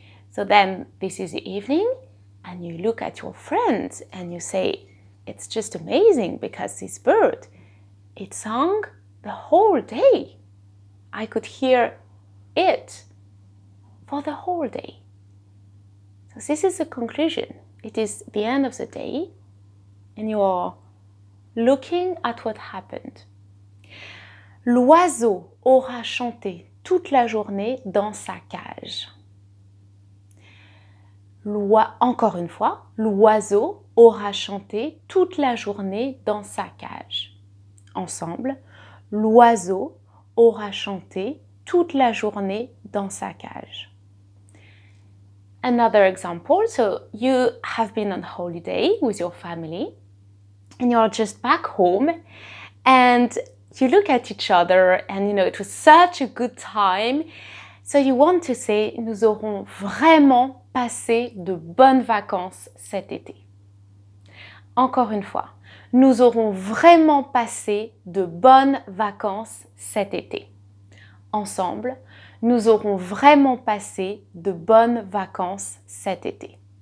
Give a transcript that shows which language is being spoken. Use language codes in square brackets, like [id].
[en] So then this is the evening and you look at your friends and you say, it's just amazing because this bird, it sang the whole day. I could hear it for the whole day. So this is the conclusion. It is the end of the day and you are looking at what happened. [fr] L'oiseau aura chanté toute la journée dans sa cage. Encore une fois, l'oiseau aura chanté toute la journée dans sa cage. Ensemble, l'oiseau aura chanté toute la journée dans sa cage. [en] Another example, so you have been on holiday with your family and you're just back home and you look at each other and you know it was such a good time. So you want to say, [fr] nous aurons vraiment passé de bonnes vacances cet été. Encore une fois, nous aurons vraiment passé de bonnes vacances cet été. Ensemble, nous aurons vraiment passé de bonnes vacances cet été.